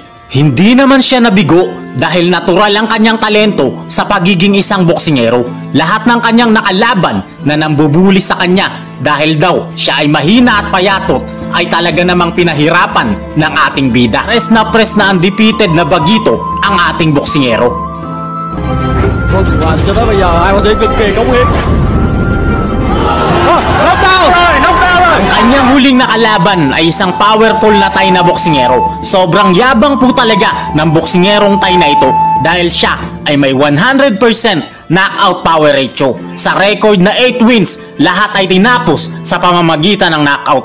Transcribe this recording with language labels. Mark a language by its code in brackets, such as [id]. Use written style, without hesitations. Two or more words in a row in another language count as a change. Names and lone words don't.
[tl] Hindi naman siya nabigo dahil natural ang kanyang talento sa pagiging isang boksingero. Lahat ng kanyang nakalaban na nambubuli sa kanya dahil daw siya ay mahina at payatot ay talaga namang pinahirapan ng ating bida. Press na undefeated na bagito ang ating boksingero. [vi] Cho tới bây giờ ai có thể cực kỳ cống hiến. [tl] Ang kanyang huling nakalaban ay isang powerful na Thai na boksingero. Sobrang yabang po talaga ng boksingerong Thai na ito dahil siya ay may 100% [en] knockout power ratio. [tl] Sa record na 8 wins, lahat ay tinapos sa pamamagitan ng knockout.